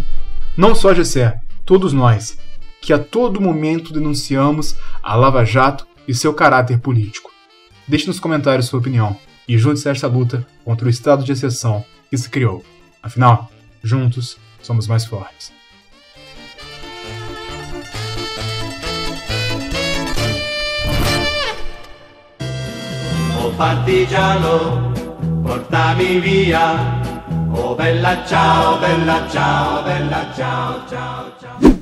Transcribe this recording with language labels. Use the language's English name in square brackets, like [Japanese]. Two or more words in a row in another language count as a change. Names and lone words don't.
[Portuguese] Não só Gessé, todos nós, que a todo momento denunciamos a Lava Jato e seu caráter político. Deixe nos comentários sua opinião e junte-se a esta luta contra o estado de exceção que se criou. Afinal, juntos somos mais fortes. [Italian] Oh partigiano, portami via. Oh bella ciao, ciao, ciao.